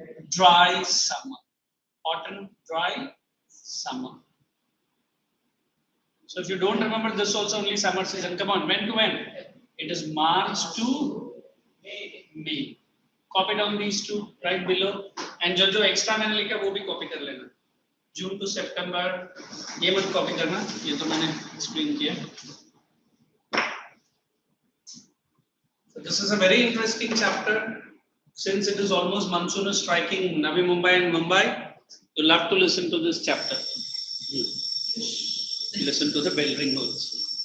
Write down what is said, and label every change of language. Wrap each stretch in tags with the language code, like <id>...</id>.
<en>dry summer. Autumn, dry summer. So if you don't remember this also only summer season, come on, when to when? It is March to May. Copy down these two right below.</en> <hi>And जो extra मैंने लिखा वो भी copy कर लेना. June to September, ये मत copy करना, ये तो मैंने explain किया.</hi> <en>So this is a very interesting chapter. Since it is almost monsoon is striking Navi Mumbai and Mumbai, you'll have to listen to this chapter. Listen to the bell ring also.</en>